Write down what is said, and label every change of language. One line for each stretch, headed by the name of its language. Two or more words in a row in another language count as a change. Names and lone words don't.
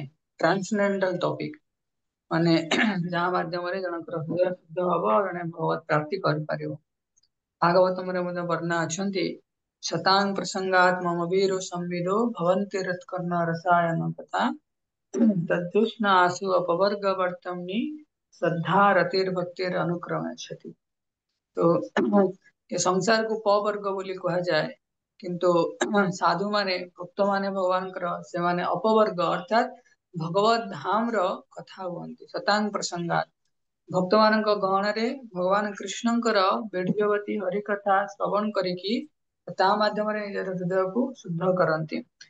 English: transcendental topic
Odia: ମାନେ ଯାହା ମାଧ୍ୟମରେ ଜଣଙ୍କର ହୃଦୟ ଶୁଦ୍ଧ ହବ, ଜଣେ ଭଗବତ ପ୍ରାପ୍ତି କରିପାରିବ। ଭାଗବତମରେ ମଧ୍ୟ ବର୍ଣ୍ଣନା ଅଛନ୍ତି,
Sanskrit: ଶତାଂ ପ୍ରସଙ୍ଗାತ್ ମମ ବୀର ସମ୍ବିଦೋ ଭବନ୍ତି ହୃତ୍କର୍ଣ୍ଣ ରସାୟନ ତଥା ତଦୁଷ୍ଣ ଆଶୁ ଅପवर्ग वर्तमनि श्रद्धा रतिर भक्तिर अनुक्रमच्छति।
Odia: तो ଏ ସଂସାରକୁ ପବର୍ଗ ବୋଲି କୁହାଯାଏ, କିନ୍ତୁ ସାଧୁ ମାନେ ଭକ୍ତ ମାନେ ଭଗବାନଙ୍କର ସେମାନେ ଅପବର୍ଗ ଅର୍ଥାତ ଭଗବତ ଧାମ ର କଥା ହୁଅନ୍ତି।
Sanskrit: ଶତାଂ ପ୍ରସଙ୍ଗାତ
Odia: ଭକ୍ତ ମାନଙ୍କ ଗହଣରେ ଭଗବାନ କୃଷ୍ଣଙ୍କର ବେଢ୍ୟବତୀ ହରିକଥା ଶ୍ରବଣ କରିକି ତା ମାଧ୍ୟମରେ ନିଜର ହୃଦୟକୁ ଶୁଦ୍ଧ କରନ୍ତି।